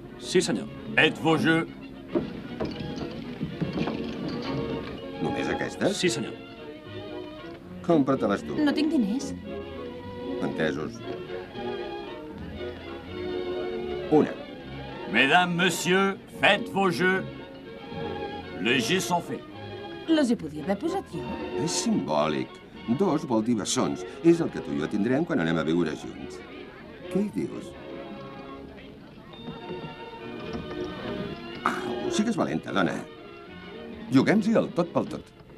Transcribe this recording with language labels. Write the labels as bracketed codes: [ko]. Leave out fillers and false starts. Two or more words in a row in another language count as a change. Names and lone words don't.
[ca] Sí, senyor. [fr] Faites vos jeux. [ca] Només aquestes? Sí, senyor. Compra-te-les tu. No tinc diners. Entesos. Una. [fr] Mesdames, messieurs, faites vos jeux. Les jeux sont faits. [ca] Les hi podia haver posat jo. És simbòlic. 2 vol dir bessons. És el que tu i jo tindrem quan anem a viure junts. Què hi dius? Au, sigues valenta, dona. Juguem-hi el tot pel tot.